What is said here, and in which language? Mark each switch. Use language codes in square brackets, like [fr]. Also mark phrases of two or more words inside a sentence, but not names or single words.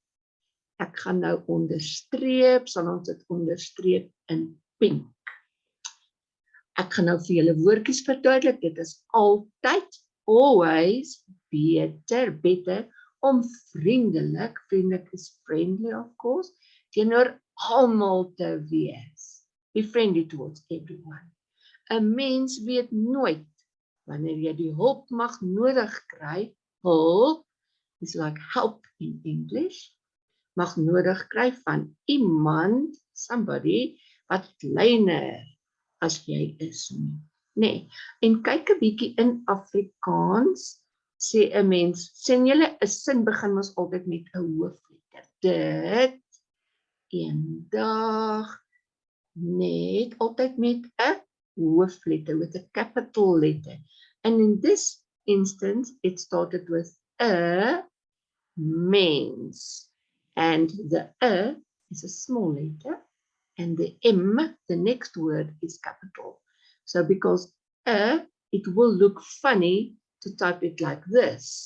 [af] Ek gaan nou onderstreep, sal ons dit onderstreep in pink. Ek gaan nou vir julle woordjies verduidelik, dit is altyd, always, beter, om vriendelik is [en] friendly of course, [af] teenoor almal te wees. [en] Be friendly towards everyone. [af] 'n Mens weet nooit, wanneer jy die hulp mag nodig kry, hulp is [en] like help in English, [af] mag nodig kry van iemand, somebody, wat kleiner as jy is nie. Nee, en kyk 'n bietjie in Afrikaans, sê 'n mens, sien julle 'n sin begin mos altyd met 'n hoofletter. Dit, eendag, net altyd met 'n hoofletter, [en] with a capital letter. And in this instance, it started with a mens. And the is a small letter, and the M, the next word, is capital. So because it will look funny to type it like this.